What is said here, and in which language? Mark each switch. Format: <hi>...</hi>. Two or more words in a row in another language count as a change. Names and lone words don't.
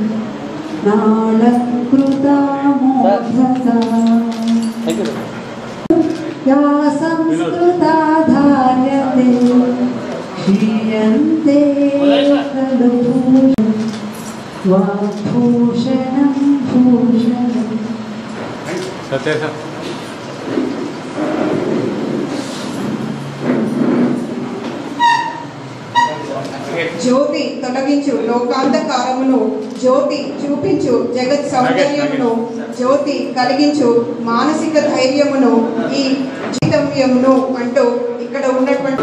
<sa>नालंकृता मोदका या संस्कृता धार्यते क्षीयन्ते खलु वाग्भूषणं भूषणम्।</sa> <te>జ్యోతి తొలగించు లోకాంధకారమును, జ్యోతి చూపించు జగత్ సౌందర్యమును, జ్యోతి కలిగించు మానసిక ధైర్యమును, ఈ జీతవ్యమును అంటూ ఇక్కడ ఉన్నటువంటి</te>